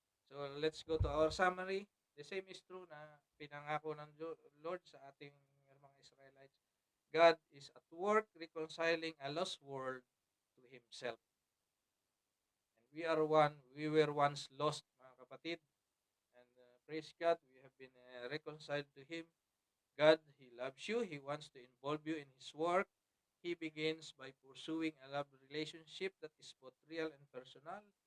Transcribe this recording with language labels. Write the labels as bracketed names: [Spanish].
[English] So, let's go to our summary. The same is true [Filipino] na pinangako ng Lord sa ating mga Israelites. [English] God is at work reconciling a lost world to Himself. And we were once lost, [Filipino] mga kapatid. [English] And praise God, we have been reconciled to Him. God, He loves you. He wants to involve you in His work. He begins by pursuing a love relationship that is both real and personal.